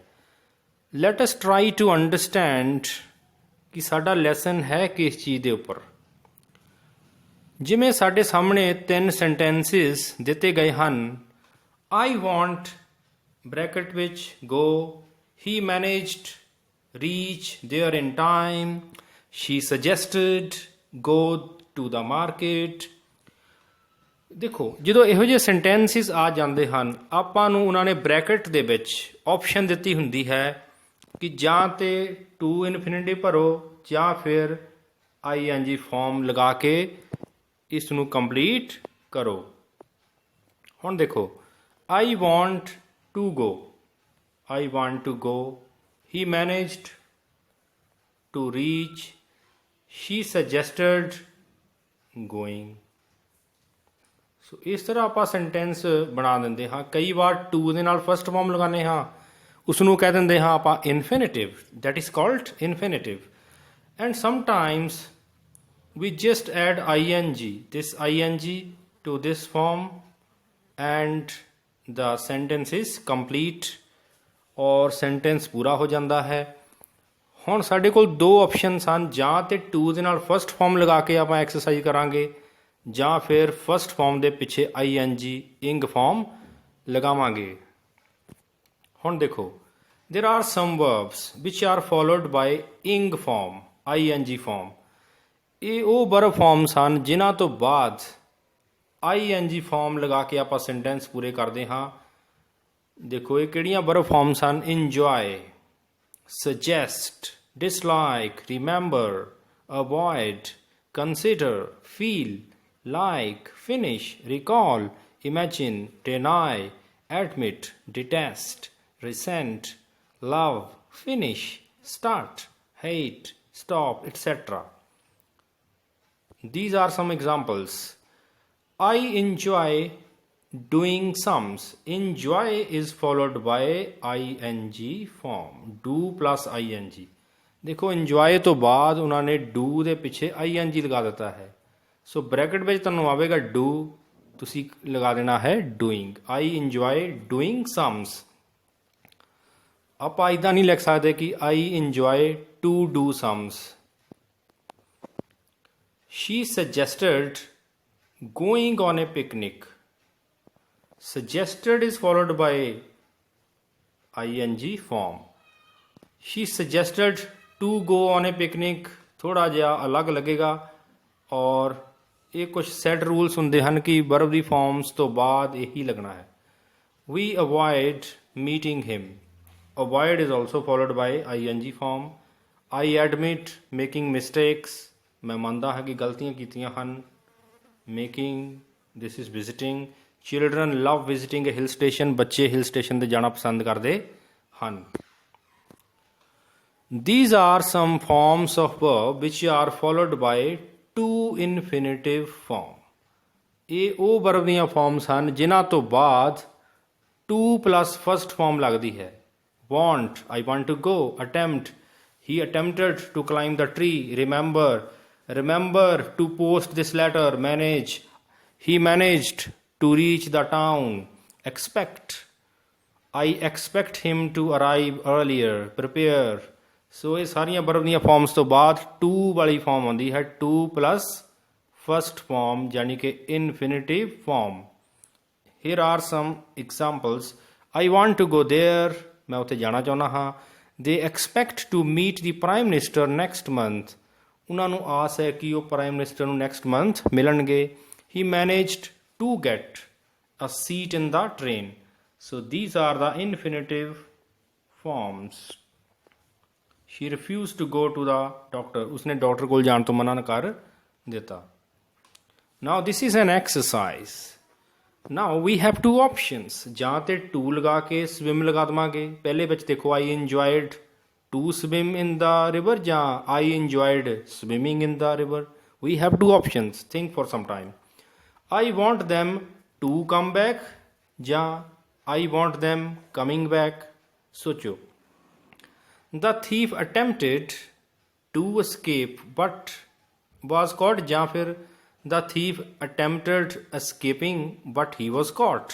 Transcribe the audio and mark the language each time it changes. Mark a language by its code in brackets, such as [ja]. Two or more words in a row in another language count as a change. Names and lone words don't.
[en] let us try to understand [pa] ਕਿ ਸਾਡਾ ਲੈਸਨ ਹੈ ਕਿਸ ਚੀਜ਼ ਦੇ ਉੱਪਰ। ਜਿਵੇਂ ਸਾਡੇ ਸਾਹਮਣੇ 3 ਸੈਂਟੈਂਸਿਸ ਦਿੱਤੇ ਗਏ ਹਨ। [en] I want [pa] ਬ੍ਰੈਕਟ ਵਿੱਚ [en] go, he managed reach there in time, she suggested go to the market। [pa] ਦੇਖੋ, ਜਦੋਂ ਇਹੋ ਜਿਹੇ ਸੈਂਟੈਂਸਿਸ ਆ ਜਾਂਦੇ ਹਨ, ਆਪਾਂ ਨੂੰ ਉਹਨਾਂ ਨੇ ਬ੍ਰੈਕਟ ਦੇ ਵਿੱਚ ਆਪਸ਼ਨ ਦਿੱਤੀ ਹੁੰਦੀ ਹੈ ਕਿ ਜਾਂ ਤੇ [en] to infinity [pa] ਭਰੋ ਜਾਂ ਫਿਰ [en] ING form [pa] ਲਗਾ ਕੇ ਇਸ ਨੂੰ ਕੰਪਲੀਟ ਕਰੋ। ਹੁਣ ਦੇਖੋ, [en] I want to go, I want to go, he managed to reach, she suggested going। [pa] ਸੋ ਇਸ ਤਰ੍ਹਾਂ ਆਪਾਂ ਸੈਂਟੈਂਸ ਬਣਾ ਦਿੰਦੇ ਹਾਂ। ਕਈ ਵਾਰ ਟੂ ਦੇ ਨਾਲ [en] first form [pa] ਲਗਾਉਂਦੇ ਹਾਂ, ਉਸ ਨੂੰ ਕਹਿ ਦਿੰਦੇ ਹਾਂ ਆਪਾਂ ਇਨਫਿਨਿਟਿਵ, [en] that is called infinitive. and sometimes we just add ing, this ing to this form and the sentence is complete [pa] ਔਰ ਸੈਂਟੈਂਸ ਪੂਰਾ ਹੋ ਜਾਂਦਾ ਹੈ। ਹੁਣ ਸਾਡੇ ਕੋਲ 2 ਆਪਸ਼ਨ ਹਨ, ਜਾਂ ਤੇ ਟੂ ਦੇ ਨਾਲ [en] first form [pa] ਲਗਾ ਕੇ ਆਪਾਂ ਐਕਸਰਸਾਈਜ਼ ਕਰਾਂਗੇ ਜਾਂ ਫਿਰ [en] first form [pa] ਦੇ ਪਿੱਛੇ [en] ING ing form [pa] ਲਗਾਵਾਂਗੇ। ਹੁਣ ਦੇਖੋ, [en] there are some verbs which are followed by ing form, ing form। [pa] ਇਹ ਉਹ [en] verb forms [pa] ਹਨ ਜਿਨ੍ਹਾਂ ਤੋਂ ਬਾਅਦ [en] ING form [pa] ਲਗਾ ਕੇ ਆਪਾਂ ਸੈਂਟੈਂਸ ਪੂਰੇ ਕਰਦੇ ਹਾਂ। ਦੇਖੋ, ਇਹ ਕਿਹੜੀਆਂ [en] verb forms [pa] ਹਨ। [en] enjoy, suggest, dislike, remember, avoid, consider, feel, like, finish, recall, imagine, deny, admit, detest, resent, love, finish, start, hate, stop, etc. These are some examples. I enjoy doing sums. Enjoy is followed by ing form, do plus ing। [pa] ਦੇਖੋ, enjoy ਤੋਂ ਬਾਅਦ ਉਹਨਾਂ ਨੇ do ਦੇ ਪਿੱਛੇ ing ਲਗਾ ਦਿੱਤਾ ਹੈ। ਸੋ ਬ੍ਰੈਕਟ ਵਿੱਚ ਤੁਹਾਨੂੰ ਆਵੇਗਾ do, ਤੁਸੀਂ ਲਗਾ ਦੇਣਾ ਹੈ doing। [en] I enjoy doing sums। [pa] ਆਪਾਂ ਇੱਦਾਂ ਨਹੀਂ ਲਿਖ ਸਕਦੇ ਕਿ [en] I enjoy to do sums। She suggested going on a picnic। Suggested is followed by ing form। She suggested to go on a picnic [pa] ਥੋੜਾ ਜਿਹਾ ਅਲੱਗ ਲੱਗੇਗਾ ਔਰ ਇਹ ਕੁਝ [en] set rules [pa] ਹੁੰਦੇ ਹਨ ਕਿ ਵਰਬ ਦੀ ਫਾਰਮਸ ਤੋਂ ਬਾਅਦ ਇਹੀ ਲੱਗਣਾ ਹੈ। [en] We avoid meeting him। Avoid is also followed by ing form। I admit making mistakes। [pa] ਮੈਂ ਮੰਨਦਾ ਹਾਂ ਕਿ ਗਲਤੀਆਂ ਕੀਤੀਆਂ ਹਨ। [en] Making, this is visiting। Children love visiting a hill station। [pa] ਬੱਚੇ [en] hill station [pa] 'ਤੇ ਜਾਣਾ ਪਸੰਦ ਕਰਦੇ ਹਨ। [en] These are some forms of verb which are followed by two infinitive form। [pa] ਇਹ ਉਹ ਵਰਬ ਦੀਆਂ ਫਾਰਮਸ ਹਨ ਜਿਨ੍ਹਾਂ ਤੋਂ ਬਾਅਦ [en] to plus first form [pa] ਲੱਗਦੀ ਹੈ। [en] Want, I want to go। Attempt, he attempted to climb the tree। Remember, remember to post this letter। Manage, he managed to reach the town। Expect, I expect him to arrive earlier। Prepare। [pa] ਸੋ ਇਹ ਸਾਰੀਆਂ ਵਰਬ ਦੀਆਂ ਫਾਰਮਸ ਤੋਂ ਬਾਅਦ ਟੂ ਵਾਲੀ ਫਾਰਮ ਆਉਂਦੀ ਹੈ, [en] to plus first form [pa] ਯਾਨੀ ਕਿ [en] infinitive form. here are some examples। I want to go there, [pa] ਮੈਂ ਉੱਥੇ ਜਾਣਾ ਚਾਹੁੰਦਾ ਹਾਂ। [en] they expect to meet the Prime Minister next month. [pa] ਉਹਨਾਂ ਨੂੰ ਆਸ ਹੈ ਕਿ ਉਹ [en] Prime Minister [pa] ਨੂੰ [en] next month [pa] ਮਿਲਣਗੇ। [en] he managed to get a seat in the train। So these are the infinitive forms। She refused to go to the doctor। [hi] उसने डॉक्टर को जाने तो मना कर देता। [en] Now this is an exercise। Now we have two options। [pa] ਜਾਂ ਤੇ to ਲਗਾ ਕੇ swim ਲਗਾ ਦਵਾਂਗੇ। ਪਹਿਲੇ ਵਿੱਚ ਦੇਖੋ, [en] I enjoyed to swim in the river ਜਾਂ I enjoyed swimming in the river। We have two options। Think for some time। I want them to come back ਜਾਂ I want them coming back। [pa] ਸੋਚੋ। [en] The thief attempted to escape but was caught ਜਾਂ ਫਿਰ the thief attempted escaping but he was caught.